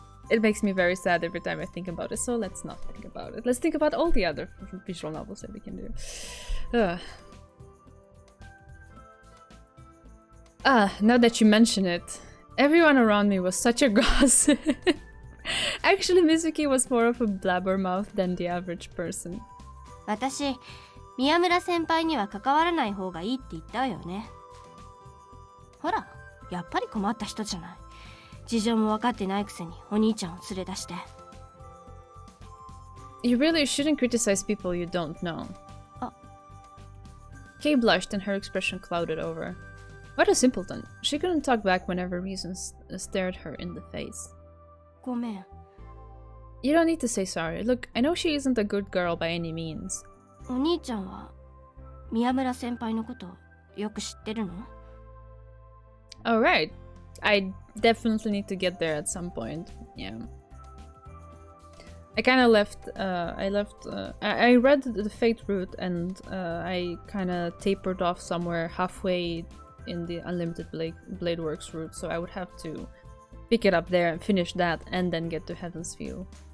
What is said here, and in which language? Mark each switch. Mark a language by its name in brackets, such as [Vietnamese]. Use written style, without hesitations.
[English] It makes me very sad every time I think about it, so let's not think about it. Let's think about all the other visual novels that we can do. Now that you mention it, everyone around me was such a gossip. Actually, Mizuki was more of a blabbermouth than the average person. [Japanese] 私、宮村先輩には関わらない方がいいって言ったわよね。ほら、やっぱり困った人じゃない。事情も分かってないくせにお兄ちゃんを連れ出して。 [English] You really shouldn't criticize people you don't know. Kay blushed and her expression clouded over. What a simpleton. She couldn't talk back whenever reason stared her in the face. [Japanese] ごめん。 [English] You don't need to say sorry. Look, I know she isn't a good girl by any means. [Japanese] お兄ちゃんは宮村先輩のことよく知ってるの？ [English] Alright. I definitely need to get there at some point. Yeah. I kind of I read the Fate route and I kind of tapered off somewhere halfway in the Unlimited Blade Works route, so I would have to pick it up there and finish that and then get to Heaven's Feel.